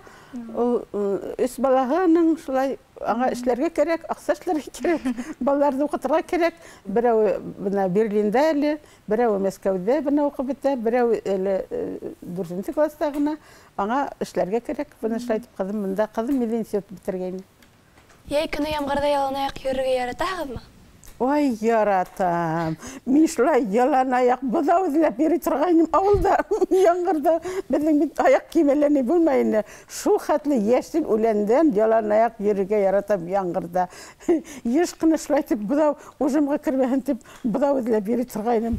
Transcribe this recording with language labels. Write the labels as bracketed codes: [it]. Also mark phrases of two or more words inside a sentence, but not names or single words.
[tt] Ул 3 балаһының шулай аңа эшләргә кирәк, акча эшләргә кирәк, балаларны укытырга кирәк. Берәү бына Берлиндә әле, берәү Мәскәүдә бына укып бетә, берәү 4нче класста гына. Аңа эшләргә кирәк. Бына шулай итеп кызым монда, кызым институт битергән. [ba] Яй көне ямгырда яланаяк йөрергә яратаһызмы? Ой, яратам. Мин шулай яланаяк быҙау эҙләп йөрөй торғайным ауылда, яңғырда. Беҙҙең бит аяҡ кеймәләре булмай ине. Шул хәтле йәшел үләндән яланаяк йөрөргә яратам яңғырда. Йыш ҡына шулай итеп быҙау ужымға кермәһен тип быҙау эҙләп йөрөй торғайным.